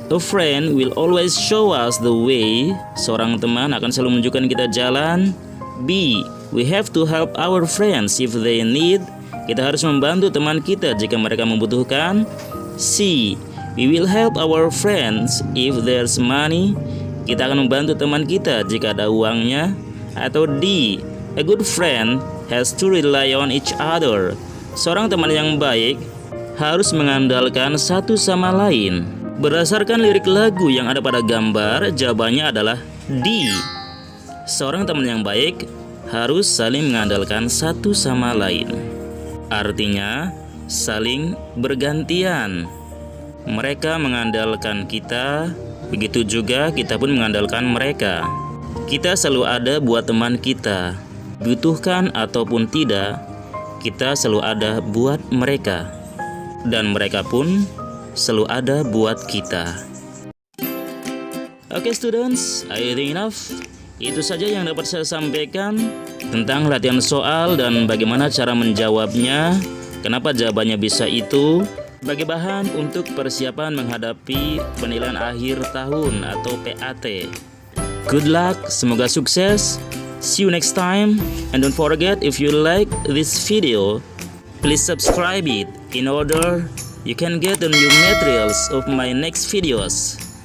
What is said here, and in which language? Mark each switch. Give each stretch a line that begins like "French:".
English: A friend will always show us the way.
Indonesian: Seorang teman akan selalu menunjukkan kita jalan.
English: B. We have to help our friends if they need.
Indonesian: Kita harus membantu teman kita jika mereka membutuhkan.
English: C. We will help our friends if there's money.
Indonesian: Kita akan membantu teman kita jika ada uangnya. Atau D.
English: A good friend has to rely on each other.
Indonesian: Seorang teman yang baik harus mengandalkan satu sama lain. Berdasarkan lirik lagu yang ada pada gambar, jawabannya adalah D. Seorang teman yang baik harus saling mengandalkan satu sama lain. Artinya, saling bergantian. Mereka mengandalkan kita, begitu juga kita pun mengandalkan mereka. Kita selalu ada buat teman kita. Butuhkan ataupun tidak, kita selalu ada buat mereka. Dan mereka pun selalu ada buat kita.
English: Oke students, I think enough.
Indonesian: Itu saja yang dapat saya sampaikan tentang latihan soal dan bagaimana cara menjawabnya. Kenapa jawabannya bisa itu, sebagai bahan untuk persiapan menghadapi penilaian akhir tahun atau PAT.
English: Good luck,
Indonesian: semoga sukses.
English: See you next time. And don't forget, if you like this video, please subscribe it in order you can get the new materials of my next videos.